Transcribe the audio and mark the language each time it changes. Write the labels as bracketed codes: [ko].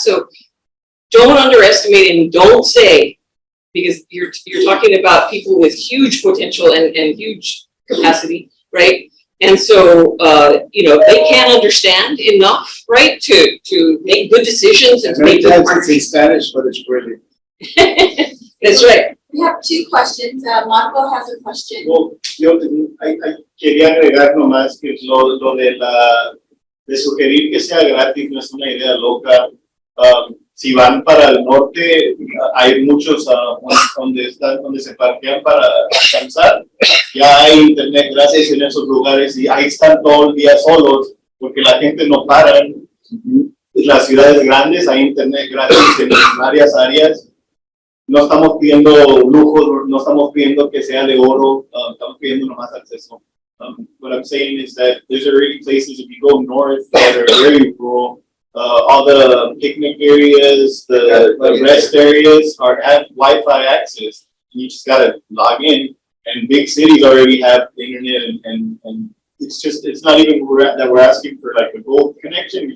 [en] So don't underestimate and don't say, because you're talking about people with huge potential and huge capacity, right? And so, you know, they can't understand enough, right, to make good decisions and to make good partnerships. It's in Spanish, but it's brilliant. That's right. We have two questions. Marco has a question. [es] Well, yo quería agregar nomás que lo de sugerir que sea gratis no es una idea loca. Si van para el norte, hay muchos donde se parquean para descansar. Ya hay internet gratis en esos lugares y ahí están todo el día solos porque la gente no para. En las ciudades grandes hay internet gratis en varias áreas. No estamos pidiendo lujos, no estamos pidiendo que sea de oro, estamos pidiendo nomás acceso. [en] What I'm saying is that there's already places, if you go north, that are very rural. All the picnic areas, the rest areas have Wi-Fi access. You just gotta log in, and big cities already have internet, and it's not even that we're asking for like a gold connection.